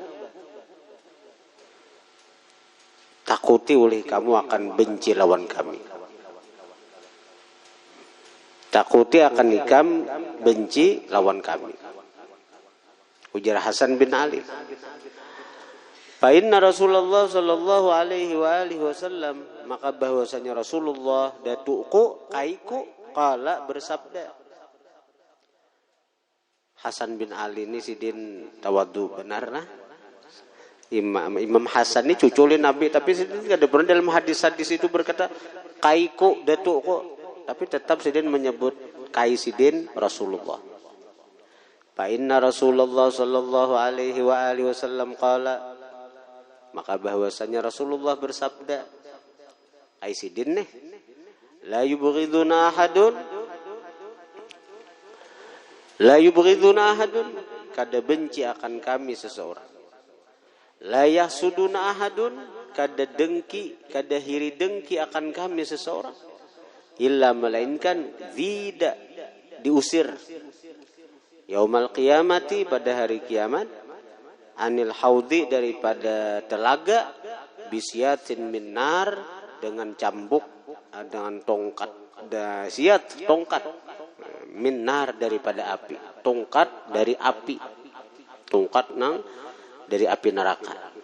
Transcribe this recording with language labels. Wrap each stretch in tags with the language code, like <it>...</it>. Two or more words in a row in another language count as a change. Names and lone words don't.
<bjn>Takuti oleh kamu akan benci lawan kami. Takuti akan ikam benci lawan kami. Ujar Hasan bin Ali.</bjn> <ar>فإن رسول الله صلى الله عليه وسلم,</ar> <bjn>maka bahwasanya Rasulullah datuku kaiku qala bersabda. Hasan bin Ali ini sidin tawadhu benar nah. Imam Hasan ini cucu Nabi, tapi sidin tidak pernah dalam hadis-hadis itu berkata kaiku datuku, tapi tetap sidin menyebut kai sidin Rasulullah.</bjn> <ar>فإن رسول الله صلى الله عليه وسلم قال,</ar> <bjn>maka bahwasanya Rasulullah bersabda, ai sidin nih,</bjn> <ar>لا يبغضنا أحد,</ar> <bjn>kada benci akan kami seseorang.</bjn> <ar>لا يحسدنا أحد,</ar> <bjn>kada hiri dengki akan kami seseorang. Illa melainkan zida, diusir.</bjn> <ar>يوم القيامة,</ar> <bjn>pada hari kiamat,</bjn> <ar>عن الحوض,</ar> <bjn>daripada telaga,</bjn> <ar>بسوط من نار,</ar> <bjn>dengan cambuk, dengan tongkat, siat tongkat,</bjn> <ar>من نار,</ar> <bjn>daripada api, tongkat dari api, tongkat dari api neraka.</bjn>